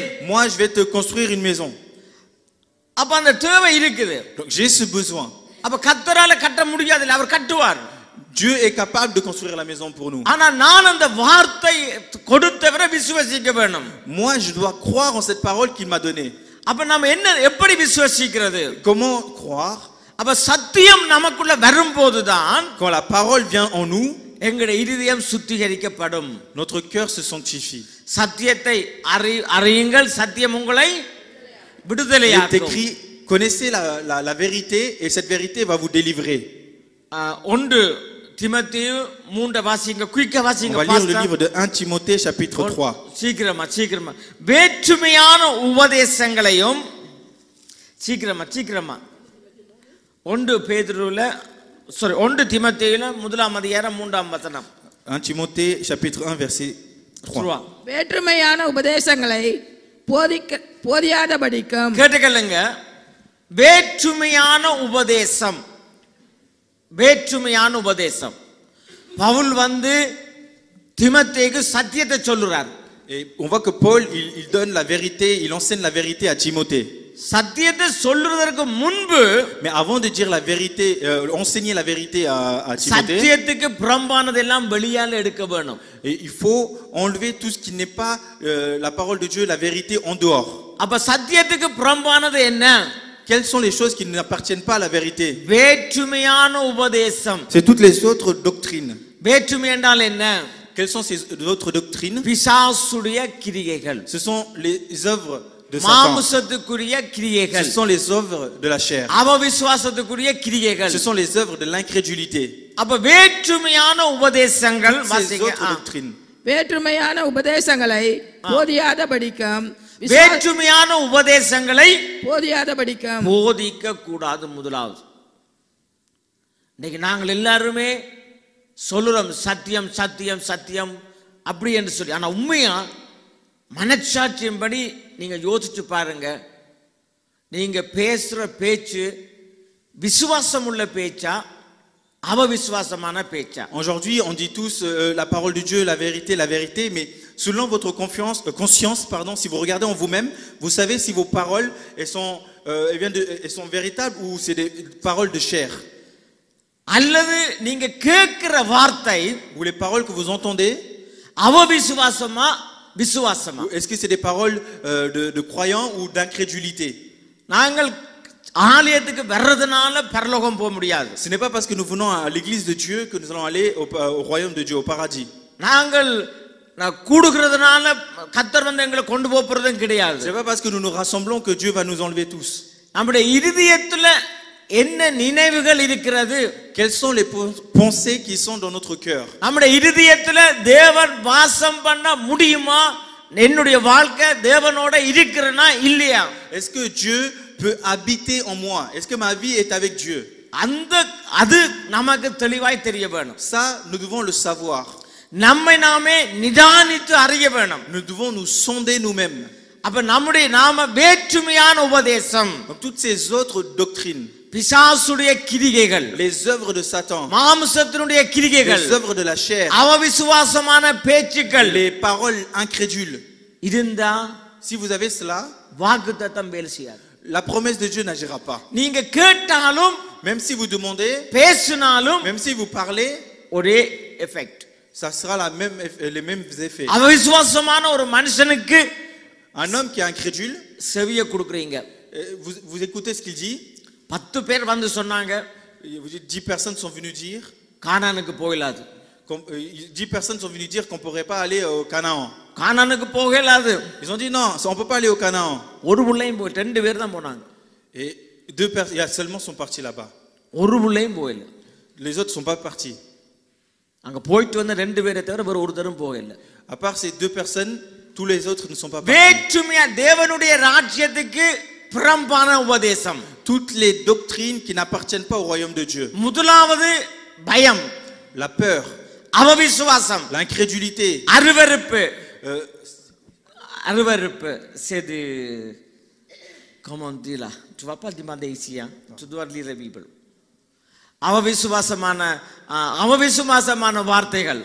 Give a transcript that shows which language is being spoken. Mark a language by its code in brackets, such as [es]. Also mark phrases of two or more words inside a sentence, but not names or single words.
[fr] moi je vais te construire une maison. [ta] அப்ப அந்த தேவை இருக்குது. [fr] Donc j'ai ce besoin. [ta] அப்ப கர்த்தரால கட்ட முடியாது, அவர் கட்டுவார். [fr] Dieu est capable de construire la maison pour nous. [ta] ஆனா நான் அந்த வார்த்தை கொடுத்தவரை விசுவாசிக்க வேண்டும். [fr] Moi je dois croire en cette parole qu'il m'a donnée. [ta] அப்ப நாம எப்படி விசுவாசிக்கிறது? [fr] Comment croire? [ta] அப்ப சத்தியம் நமக்குள்ள வரும்போதுதான் [fr] Quand la parole vient en nous, [ta] எங்களுடைய இருதயம் சுத்திகரிக்கப்படும். [fr] notre cœur se sanctifie. [ta] சத்தியத்தை அறியுங்கள், சத்தியம் உங்களை [fr] Il est [ta] விடுதலையாக்கும். [fr] écrit, connaissez la vérité et cette vérité va vous délivrer. [ta] 1 தீமோத்தேயு 3 வாசிங்க, குயிக்கா [fr] On [ta] வாசிங்க. [fr] va lire le livre de 1 Timothée chapitre 3. [ta] சீக்கிரமா வேற்றுமையான உபதேசங்களையும் சீக்கிரமா 1 பேதுருல 1 தீமோத்தேயுல 1 அதிகாரம் 3 வசனம். [fr] 1 Timothée chapitre 1 verset 3. [ta] வேற்றுமையான உபதேசங்களை போதியாதபடிக்கும். கேட்டுக்கொள்ளுங்க, வேற்றுமையான உபதேசம். பவுல் தீமோத்தேயுக்கு சத்தியத்தை சொல்றார். [fr] Et on voit que Paul, il donne la vérité, il enseigne la vérité à Timothée. [ta] சத்தியத்தை சொல்றதற்கு முன்பு, [fr] Mais avant de dire la vérité, enseigner la vérité à Timothée, [ta] சத்தியத்துக்கு புறம்பானதெல்லாம் வெளியால எடுக்க வேணும். [fr] et il faut enlever tout ce qui n'est pas la parole de Dieu, la vérité en dehors. [ta] அப்ப சத்தியத்துக்கு புறம்பானது என்ன? [fr] Quelles sont les choses qui n'appartiennent pas à la vérité? [ta] வேற்றுமையான உபதேசம். [fr] C'est toutes les autres doctrines. [ta] வேற்றுமை என்றால் என்ன? [fr] Quelles sont ces autres doctrines? [ta] பிசாசுடைய கிரியைகள். [fr] Ce sont les œuvres de Satan. [ta] மாம்சத்துக்குரிய கிரியைகள். [fr] Ce sont les œuvres de la chair. [ta] அவவிசுவாசத்துக்குரிய கிரியைகள். [fr] Ce sont les œuvres de l'incrédulité. [ta] அப்ப வேற்றுமையான உபதேசங்கள் [fr] Ces [ta] வாசிங்க. [fr] autres doctrines. [ta] வேற்றுமையான உபதேசங்களை போதியாதபடிக்கும். வேற்றுமையான உபதேசங்களை போதியாதபடிக்கும் போதிக்க கூடாது. முதலாவது, இன்னைக்கு நாங்கள் எல்லாருமே சொல்லுறோம் சத்தியம் சத்தியம் சத்தியம் அப்படி என்று சொல்லி. ஆனா உண்மையா மனச்சாட்சியின்படி நீங்க யோசிச்சு பாருங்க, நீங்க பேசுற பேச்சு விசுவாசம் உள்ள பேச்சா அவவிசுவாசமான பேச்சா? [fr] Aujourd'hui, on dit tous la parole de Dieu, la vérité, mais selon votre conscience, si vous regardez en vous-même, vous savez si vos paroles elles sont véritables ou c'est des paroles de chair. [ta] அல்லது நீங்க கேட்கிற வார்த்தை, [fr] Ou les paroles que vous entendez, [ta] அவவிசுவாசமா விசுவாசமா? [fr] est-ce que c'est des paroles de croyants ou d'incrédulité? [ta] நாங்கள் ஆலயத்துக்கு வர்றதுனால பரலோகம் போக முடியாது. [fr] Ce n'est pas parce que nous venons à l'église de Dieu que nous allons aller au royaume de Dieu, au paradis. [ta] நாங்கள் கூடுகிறதுனால கர்த்தர் எங்களை கொண்டு போறதும் கிடையாது. [fr] Ce n'est pas parce que nous nous rassemblons que Dieu va nous enlever tous. [ta] நம்முடைய இருதயத்துல என்ன நினைவுகள் இருக்கிறது? [fr] Quelles sont les pensées qui sont dans notre cœur? [ta] நம்முடைய இருதயத்துல தேவன் வாசம் பண்ண முடியுமா என்னுடைய வாழ்க்கை தேவனோட இருக்கிறனா இல்லையா? [fr] Est-ce que Dieu peut habiter en moi? Est-ce que ma vie est avec Dieu? [ta] அது நமக்கு தெளிவாய் தெரிய வேணும். [fr] Ça, nous devons le savoir. [ta] நம்மை நாமே நிதானித்து அறிய வேணும். [fr] Nous devons nous sonder nous-mêmes. [ta] அப்ப நம்முடைய நாம வேற்றுமையான உபதேசம், [fr] Donc toutes ces autres doctrines, [ta] பிசாசுடைய கிரிகைகள், [fr] les œuvres de Satan, [ta] மாம்சத்தினுடைய கிரிகைகள், [fr] les œuvres de la chair, [ta] அவவிசுவாசமான பேச்சுக்கள், [fr] les paroles incrédules, [ta] இருந்தா [fr] si vous avez cela, [ta] வாக்குத்தத்தம் வேலை செய்யாது. [fr] la promesse de Dieu n'agira pas. [ta] நீங்க கேட்டாலும் [fr] Même si vous demandez, [ta] பேசினாலும் [fr] même si vous parlez, [ta] ஒரே எஃபெக்ட். [fr] ça sera les mêmes effets. [ta] அவவிசுவாசமான ஒரு மனுஷனுக்கு [fr] Un homme qui est incrédule, [ta] செவிய கொடுக்குறீங்க. [fr] vous écoutez ce qu'il dit. [ta] 10 பேர் வந்து சொன்னாங்க, [fr] 10 personnes sont venues dire, [ta] கானானுக்கு போகலாது. [fr] 10 personnes sont venues dire qu'on ne pourrait pas aller au Canaan. [ta] கானானுக்கு போகலாது. [fr] Ils ont dit non, on ne peut pas aller au Canaan. [ta] ஒரு புள்ளையும் போய் 2 பேர் தான் போனாங்க. [fr] Et 2 personnes, il y a seulement sont partis là-bas. [ta] ஒரு புள்ளையும் போகல. [fr] Les autres ne sont pas partis. [ta] அங்க போயிட்டு வந்த 2 பேரை தவிர வேற ஒருத்தரும் போகல. [fr] À part ces 2 personnes, tous les autres ne sont pas partis. [ta] வேற்றுமையா தேவனுடைய ராஜ்யத்துக்கு புறம்பான உபதேசம். [fr] Toutes les doctrines qui n'appartiennent pas au royaume de Dieu. [ta] முதலாவது பயம், [fr] La peur, [ta] அவவிசுவாசம், [fr] l'incrédulité, [ta] அருவருப்பு. Aruvarup, [fr] c'est de. Comment on dit là? Tu ne vas pas demander ici, hein? Tu dois lire la Bible. [ta] அவவிசுவாசமான வார்த்தைகள்.